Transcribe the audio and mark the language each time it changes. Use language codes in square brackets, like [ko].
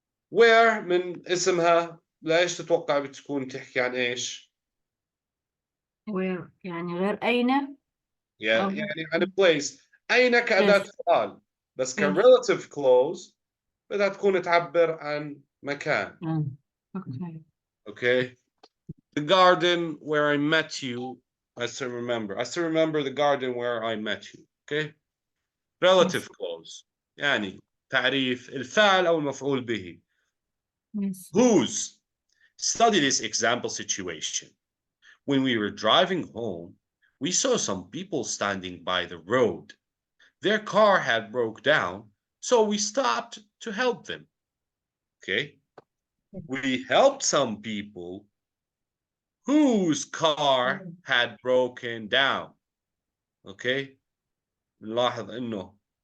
[ar] Where من اسمها ليش تتوقع بتكون تحكي عن ايش؟ Where يعني غير أين. يعني عن place. أين كأداة [en] Yes. [ar] سؤال، بس [en] Yes. [ar] كrelative clause بدها تكون تعبر عن مكان. [en] Okay. Okay. The garden where I met you. I still remember the garden where I met you. Okay. Relative clause. [ar] يعني تعريف الفاعل أو المفعول به. [en] Yes. Whose. Study this example situation. When we were driving home, we saw some people standing by the road. Their car had broke down, so we stopped to help them. Okay. We helped some people whose car had broken down. Okay. [ar] نلاحظ انه